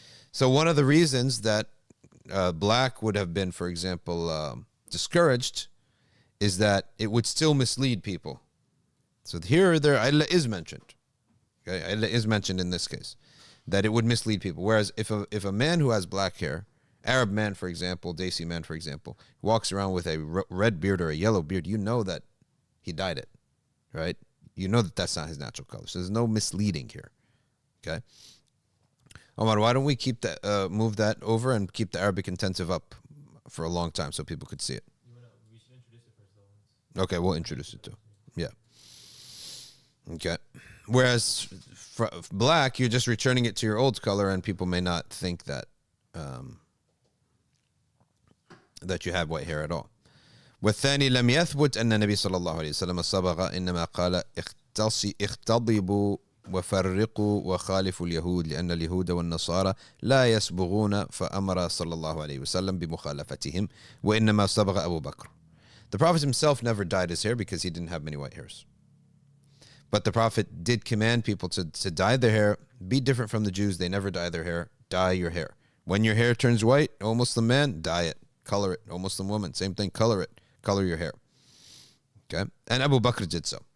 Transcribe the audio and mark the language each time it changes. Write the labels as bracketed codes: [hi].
[en] So one of the reasons that black would have been, for example, discouraged is that it would still mislead people. So here, Allah is mentioned. Okay, Allah is mentioned in this case, that it would mislead people. Whereas if a man who has black hair, Arab man, for example, Desi man, for example, walks around with a red beard or a yellow beard, you know that he dyed it, right? You know that that's not his natural color. So there's no misleading here. Okay. Omar, why don't we keep that, move that over and keep the Arabic intensive up for a long time so people could see it? We should introduce it first, though. Okay, we'll introduce it too. Yeah. Okay. Whereas for black, you're just returning it to your old color, and people may not think that that you have white hair at all. [ar] والثاني لم يثبت أن النبي صلى الله عليه وسلم صبغ إنما قال اختضبوا وفرقوا وخالفوا اليهود لأن اليهود والنصارى لا يصبغون فأمر صلى الله عليه وسلم بمخالفتهم وإنما صبغ أبو بكر. [en] The Prophet himself never dyed his hair because he didn't have many white hairs. But the Prophet did command people to dye their hair, be different from the Jews. They never dye their hair. Dye your hair. When your hair turns white, O Muslim man, dye it. Color it. O Muslim woman, same thing, color it. Color your hair. Okay? And Abu Bakr did so.